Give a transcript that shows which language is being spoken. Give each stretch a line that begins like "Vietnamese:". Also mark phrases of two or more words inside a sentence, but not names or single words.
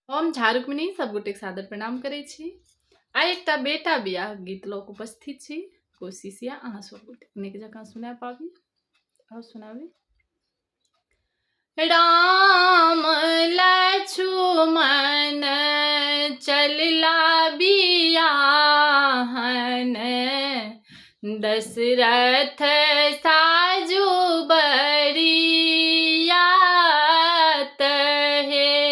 Maithili: हम झारुकमणि सब गोटेक सादर प्रणाम करै छी। आइ एकटा बेटा बियाह गीत लऽ कऽ उपस्थित छी। कोशिश या अहाँ सब गोटे नीक जकाँ सुना पाबी। और सुनाबी। राम लक्ष्मण चलला बियाहन, दशरथ साजु बरियात हे।